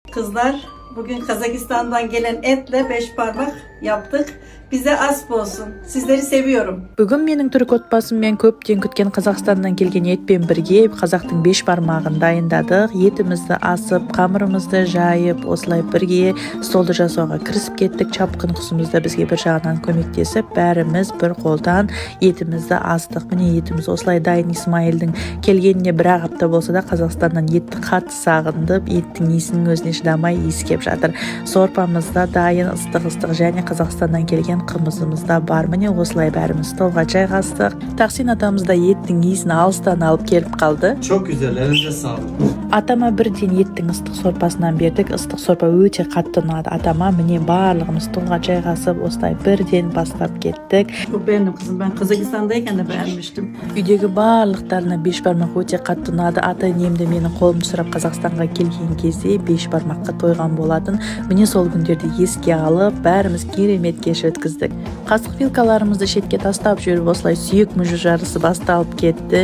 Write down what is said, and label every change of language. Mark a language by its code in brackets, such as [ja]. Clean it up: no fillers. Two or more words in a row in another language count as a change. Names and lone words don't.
[tr] Kızlar, bugün Kazakistan'dan gelen etle 5 parmak yaptık. Bize asp olsun. Sizleri seviyorum. [kk] Бүгін менің түрік отбасыммен көптен күткен Қазақстаннан келген етпен бірге қазақтың 5 бармағын дайындадық. Етімізді асып, қамырымызды жайып, осылай бірге столды жасауға кірісіп кеттік. Чапқын құсымыз да бізге бір жағынан көмектесіп, бәріміз бір қолдан етімізді астық. Міне етіміз осылай дайын. Исмайылдың келгеніне бір-ақ апта болса да Қазақстаннан етті қатты сағындып, еттің иісінің өзіне шыдамай иіскеп жатыр. Сорпамыз да дайын, ыстық және Қазақстаннан келген қымызымыз да бар. Міне осылай бәріміз столға жайғастық. Тахсин атамыз да еттің иісін алыстан алып келіп қалды. [tr] Çok güzel, elinize sağlık. [kk] Атама бірден еттің ыстық сорпасынан бердік. Ыстық сорпа өте қатты ұнады атама. Міне барлығымыз столға жайғасып, осылай бірден бастап кеттік. [tr] Çok beğendim kızım. Ben Kazakistan'dayken de beğenmiştim. [kk] Үйдегі барлықтарына 5 бармақ өте қатты ұнады. Ата-енемді менің қолымды сұрап Қазақстанға келген кезде 5 бармаққа тойған болатын. Міне сол күндерді еске алып, бәріміз керемет кеш өткіздік. Қасық вилкаларымызды шетке тастап жүріп, осылай сүйек мүжу жарысы басталып кетті.